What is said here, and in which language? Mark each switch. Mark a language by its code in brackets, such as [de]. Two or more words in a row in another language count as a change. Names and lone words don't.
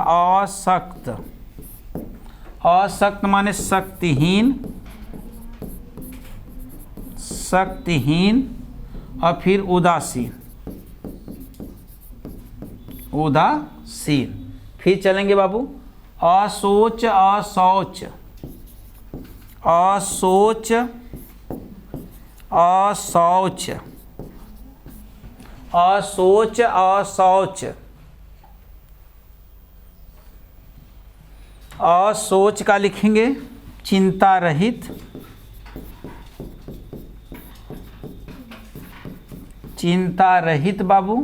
[hi] असक्त, असक्त माने शक्तिहीन, शक्तिहीन। और फिर उदासीन, उदासीन। फिर चलेंगे बाबू? असोच, असौच, असोच, असौच, असोच, असौच। असोच का लिखेंगे चिंता रहित, चिंता रहित बाबू।